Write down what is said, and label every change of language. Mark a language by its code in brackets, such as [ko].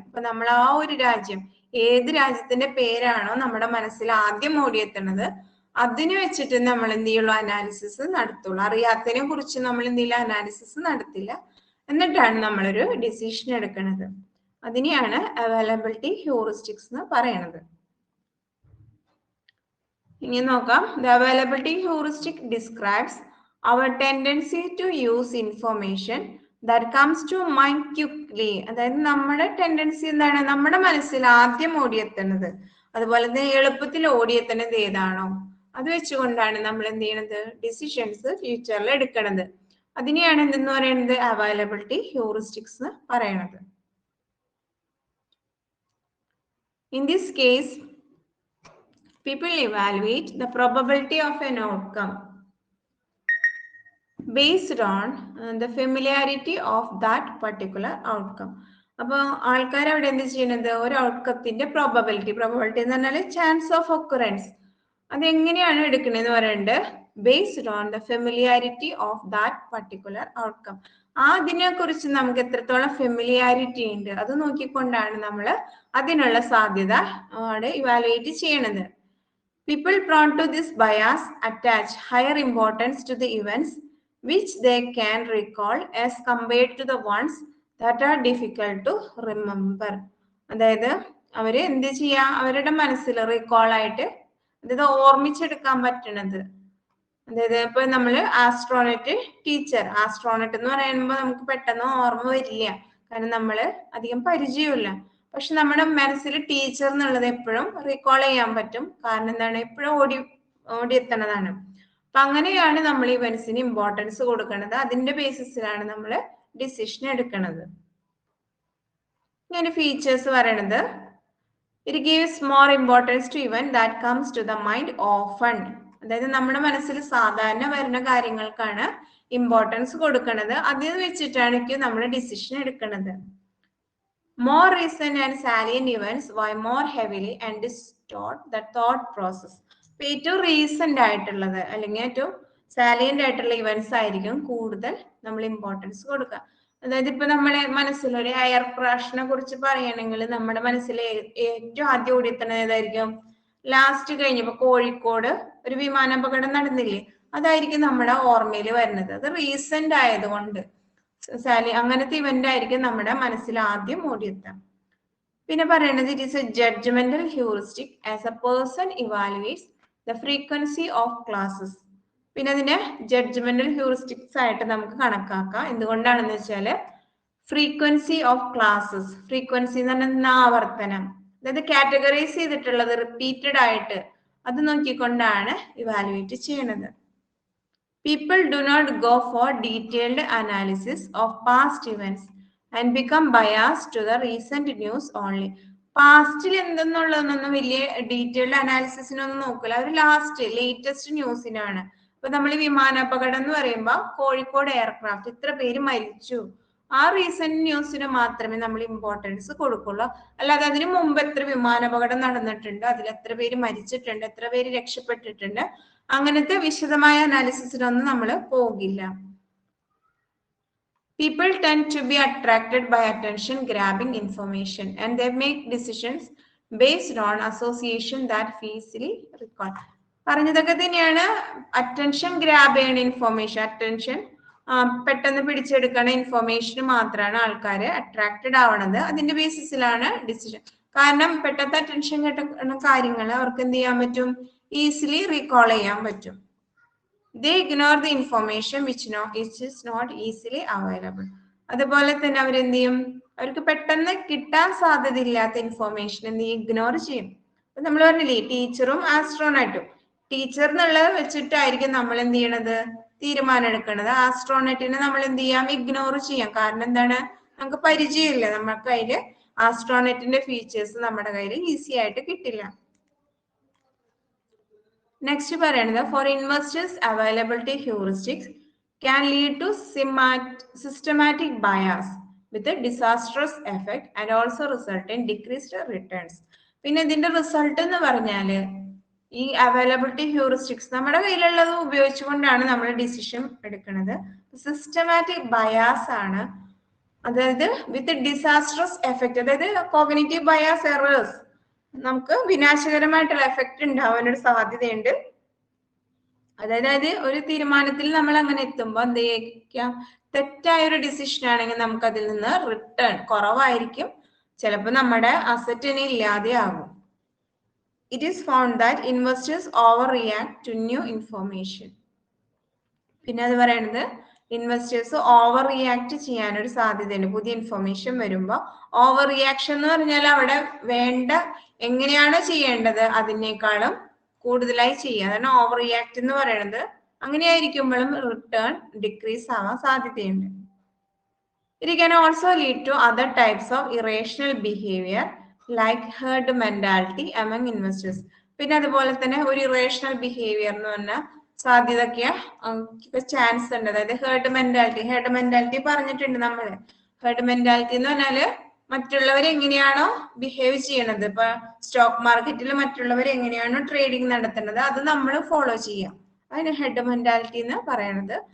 [ml] അപ്പൊ നമ്മൾ ആ ഒരു രാജ്യം, ഏത് രാജ്യത്തിന്റെ പേരാണോ നമ്മുടെ മനസ്സിൽ ആദ്യം ഓടിയെത്തുന്നത്, അതിനെ വെച്ചിട്ട് നമ്മൾ എന്ത് ചെയ്യുള്ളൂ? അനാലിസിസ് നടത്തുള്ളൂ. അറിയാത്തതിനെ കുറിച്ച് നമ്മൾ എന്തെങ്കിലും അനാലിസിസ് നടത്തില്ല. എന്നിട്ടാണ് നമ്മളൊരു ഡിസിഷൻ എടുക്കുന്നത്. അതിനെയാണ് അവൈലബിലിറ്റി ഹ്യൂറിസ്റ്റിക്സ് എന്ന് പറയുന്നത്. ഇനി നോക്കാം. [en] The availability heuristic describes our tendency to use information that comes to mind quickly. [ml] അതായത് നമ്മുടെ ടെൻഡൻസി എന്താണ്? നമ്മുടെ മനസ്സിൽ ആദ്യം ഓടിയെത്തുന്നത്, അതുപോലെ തന്നെ എളുപ്പത്തിൽ ഓടിയെത്തുന്നത് ഏതാണോ അത് വെച്ചുകൊണ്ടാണ് നമ്മൾ എന്ത് ചെയ്യണത്? ഡിസിഷൻസ് ഫ്യൂച്ചറിൽ എടുക്കണത്. അതിനെയാണ് എന്തെന്ന് പറയുന്നത്? അവൈലബിലിറ്റി ഹ്യൂറിസ്റ്റിക്സ് എന്ന് പറയണത്. [en] In this case, people evaluate the probability of an outcome based on the familiarity of that particular outcome. [ml] അപ്പോൾ ആൾക്കാർ അവിടെ എന്ത് ചെയ്യുന്നത്? ഒരു ഔട്ട്കത്തിന്റെ പ്രോബബിലിറ്റി എന്ന് പറഞ്ഞാൽ [en] chance of occurrence, [ml] അതെങ്ങനെയാണ് എടുക്കണെന്ന് പറയുന്നത്? [en] Based on the familiarity of that particular outcome. [ml] അതിനെ കുറിച്ച് നമുക്ക് എത്രത്തോളം ഫെമിലിയാരിറ്റി ഉണ്ട് അത് നോക്കിക്കൊണ്ടാണ് നമ്മൾ അതിനുള്ള സാധ്യത അവിടെ ഇവാലുവേറ്റ് ചെയ്യണത്. [en] People prone to this bias attach higher importance to the events which they can recall as compared to the ones that are difficult to remember. [ml] അതായത് അവര് എന്ത് ചെയ്യാ? അവരുടെ മനസ്സിൽ റീകോൾ ആയിട്ട്, അതായത് ഓർമ്മിച്ചെടുക്കാൻ പറ്റണത്. അതായത് ഇപ്പൊ നമ്മള് ആസ്ട്രോണറ്റ് എന്ന് പറയുമ്പോൾ നമുക്ക് പെട്ടെന്ന് ഓർമ്മ വരില്ല, കാരണം നമ്മള് അധികം പരിചയമില്ല. പക്ഷെ നമ്മുടെ മനസ്സിൽ ടീച്ചർ എന്നുള്ളത് എപ്പോഴും റീകോൾ ചെയ്യാൻ പറ്റും, കാരണം എന്താണ്? എപ്പോഴും ഓടിയെത്തണതാണ്. അപ്പൊ അങ്ങനെയാണ് നമ്മൾ ഇവന്റ്സിന് ഇമ്പോർട്ടൻസ് കൊടുക്കുന്നത്. അതിന്റെ ബേസിസിലാണ് നമ്മൾ ഡിസിഷൻ എടുക്കുന്നത്. ഇങ്ങനെ ഫീച്ചേഴ്സ് പറയണത്, [en] It gives more importance to event that comes to the mind often. [ml] അതായത് നമ്മുടെ മനസ്സിൽ സാധാരണ വരുന്ന കാര്യങ്ങൾക്കാണ് ഇമ്പോർട്ടൻസ് കൊടുക്കുന്നത്. അതിൽ വെച്ചിട്ടാണ് നമ്മൾ ഡിസിഷൻ എടുക്കുന്നത്. [en] More recent and salient events weigh more heavily and distort the thought process. [ml] ഏറ്റവും റീസെന്റ് ആയിട്ടുള്ളത് അല്ലെങ്കിൽ ഏറ്റവും സാലിയന്റ് ആയിട്ടുള്ള ഇവന്റ്സ് ആയിരിക്കും കൂടുതൽ നമ്മൾ ഇമ്പോർട്ടൻസ് കൊടുക്കുക. അതായത് ഇപ്പൊ നമ്മളെ മനസ്സിലൊരു എയർ ക്രാഷിനെ കുറിച്ച് പറയുകയാണെങ്കിൽ നമ്മുടെ മനസ്സിൽ ഏറ്റവും ആദ്യം ഓടിയെത്തുന്നത് ഏതായിരിക്കും? ലാസ്റ്റ് കഴിഞ്ഞപ്പോ കോഴിക്കോട് ഒരു വിമാനാപകടം നടന്നില്ലേ, അതായിരിക്കും നമ്മുടെ ഓർമ്മയിൽ വരുന്നത്. അത് റീസെന്റ് ആയതുകൊണ്ട് അങ്ങനത്തെ ഇവന്റ് ആയിരിക്കും നമ്മുടെ മനസ്സിൽ ആദ്യം ഓടിയെത്താം. പിന്നെ പറയണത്, [en] It is a judgmental heuristic as a person evaluates the frequency of classes. [ml] പിന്നെ അതിനെ ജഡ്ജ്മെന്റൽ ഹ്യൂറിസ്റ്റിക്സ് ആയിട്ട് നമുക്ക് കണക്കാക്കാം. എന്തുകൊണ്ടാണെന്ന് വെച്ചാല് ഫ്രീക്വൻസി ഓഫ് ക്ലാസ്സസ്, ഫ്രീക്വൻസി എന്ന് പറഞ്ഞാൽ ആവർത്തനം, അതായത് കാറ്റഗറൈസ് ചെയ്തിട്ടുള്ളത് റിപ്പീറ്റഡ് ആയിട്ട്, അത് നോക്കിക്കൊണ്ടാണ് ഇവാലുവേറ്റ് ചെയ്യണത്. [en] People do not go for detailed analysis of past events and become biased to the recent news only. [ml] പാസ്റ്റിൽ എന്തെന്നുള്ളതൊന്നും വലിയ ഡീറ്റെയിൽഡ് അനാലിസിസിനൊന്നും നോക്കില്ല, അവർ ലേറ്റസ്റ്റ് ന്യൂസിനാണ്. ഇപ്പൊ നമ്മൾ വിമാനാപകടം എന്ന് പറയുമ്പോൾ കോഴിക്കോട് എയർക്രാഫ്റ്റ് ഇത്ര പേര് മരിച്ചു, ആ റീസെന്റ് ന്യൂസിന് മാത്രമേ നമ്മൾ ഇമ്പോർട്ടൻസ് കൊടുക്കുള്ളൂ. അല്ലാതെ അതിനു മുമ്പ് എത്ര വിമാനാപകടം നടന്നിട്ടുണ്ട്, അതിൽ എത്ര പേര് മരിച്ചിട്ടുണ്ട്, എത്ര പേര് രക്ഷപ്പെട്ടിട്ടുണ്ട്, അങ്ങനത്തെ വിശദമായ അനാലിസിസിനൊന്നും നമ്മൾ പോകില്ല. [en] People tend to be attracted by attention grabbing information and they make decisions based on association that easily recall. [ml] പറഞ്ഞതൊക്കെ തന്നെയാണ്. അറ്റൻഷൻ ഗ്രാബ് ചെയ്യണ ഇൻഫോർമേഷൻ, അറ്റൻഷൻ പെട്ടെന്ന് പിടിച്ചെടുക്കണ ഇൻഫോർമേഷന് മാത്രമാണ് ആൾക്കാർ അട്രാക്റ്റഡ് ആവണത്. അതിന്റെ ബേസിസിലാണ് ഡിസിഷൻ. കാരണം പെട്ടെന്ന് അറ്റൻഷൻ കിട്ടുന്ന കാര്യങ്ങൾ അവർക്ക് എന്ത് ചെയ്യാൻ പറ്റും? ഈസിലി റീകോൾ ചെയ്യാൻ പറ്റും. [en] They ignore the information which is not easily available. [ml] അതുപോലെ തന്നെ അവരെന്ത് ചെയ്യും? അവർക്ക് പെട്ടെന്ന് കിട്ടാൻ സാധ്യതയില്ലാത്ത ഇൻഫോർമേഷൻ എന്ത് ചെയ്യും? ഇഗ്നോർ ചെയ്യും. അപ്പൊ നമ്മൾ പറഞ്ഞില്ലേ, ടീച്ചറും ആസ്ട്രോണറ്റും, ടീച്ചർ എന്നുള്ളത് വെച്ചിട്ടായിരിക്കും നമ്മൾ എന്ത് ചെയ്യണത്? തീരുമാനം എടുക്കണത്. ആസ്ട്രോണറ്റിനെ നമ്മൾ എന്ത് ചെയ്യാം? ഇഗ്നോർ ചെയ്യാം. കാരണം എന്താണ്? നമുക്ക് പരിചയമില്ല, നമുക്ക് അതില് ആസ്ട്രോണറ്റിന്റെ ഫീച്ചേഴ്സ് നമ്മുടെ കയ്യിൽ ഈസി ആയിട്ട് കിട്ടില്ല. [en] next [ml] പറയുന്നത്, [en] For investors availability heuristics can lead to systematic bias with a disastrous effect and also result in decreased returns. [ml] പിന്നെ ഇതിന്റെ റിസൾട്ട് എന്ന് പറഞ്ഞാല് ഈ അവൈലബിലിറ്റി ഹ്യൂറിസ്റ്റിക്സ് നമ്മുടെ കയ്യിലുള്ളത് ഉപയോഗിച്ചുകൊണ്ടാണ് നമ്മൾ ഡിസിഷൻ എടുക്കുന്നത്. സിസ്റ്റമാറ്റിക് ബയാസ് ആണ്, അതായത് [en] with disastrous effect, [ml] അതായത് കോഗ്നിറ്റീവ് ബയാസ് എറേഴ്സ്, നമുക്ക് വിനാശകരമായിട്ടുള്ള എഫക്റ്റ് ഉണ്ടാവാനൊരു സാധ്യതയുണ്ട്. അതായത് ഒരു തീരുമാനത്തിൽ നമ്മൾ അങ്ങനെ എത്തുമ്പോൾ എന്ത് ചെയ്യാം, തെറ്റായ ഒരു ഡിസിഷൻ ആണെങ്കിൽ നമുക്ക് അതിൽ നിന്ന് റിട്ടേൺ കുറവായിരിക്കും, ചിലപ്പോൾ നമ്മുടെ അസറ്റിനെ ഇല്ലാതെയാകും. [en] It is found that investors overreact to new information. [ml] പിന്നെ അത് പറയുന്നത് ഇൻവെസ്റ്റേഴ്സ് ഓവർ റിയാക്ട് ചെയ്യാനൊരു സാധ്യതയുണ്ട്. പുതിയ ഇൻഫർമേഷൻ വരുമ്പോൾ ഓവർ റിയാക്ഷൻ എന്ന് പറഞ്ഞാൽ അവിടെ വേണ്ട എങ്ങനെയാണോ ചെയ്യേണ്ടത് അതിനേക്കാളും കൂടുതലായി ചെയ്യുക, അതാണ് ഓവർ റിയാക്ട് എന്ന് പറയുന്നത്. അങ്ങനെയായിരിക്കുമ്പോഴും റിട്ടേൺ ഡിക്രീസ് ആവാൻ സാധ്യതയുണ്ട്. [en] It can also lead to other types of irrational behavior like herd mentality among investors. [ml] പിന്നെ അതുപോലെ തന്നെ ഒരു ഇറേഷണൽ ബിഹേവിയർ എന്ന് പറഞ്ഞാൽ സാധ്യതയ്ക്ക് ചാൻസ് ഉണ്ട്. അതായത് ഹേർഡ് മെന്റാലിറ്റി പറഞ്ഞിട്ടുണ്ട് നമ്മള്. ഹേർഡ് മെന്റാലിറ്റി എന്ന് പറഞ്ഞാല് മറ്റുള്ളവർ എങ്ങനെയാണോ ബിഹേവ് ചെയ്യണത്, ഇപ്പൊ സ്റ്റോക്ക് മാർക്കറ്റിൽ മറ്റുള്ളവർ എങ്ങനെയാണോ ട്രേഡിംഗ് നടത്തുന്നത് അത് നമ്മൾ ഫോളോ ചെയ്യാം, അതിന് ഹെഡ് മെന്റാലിറ്റി എന്ന് പറയണത്.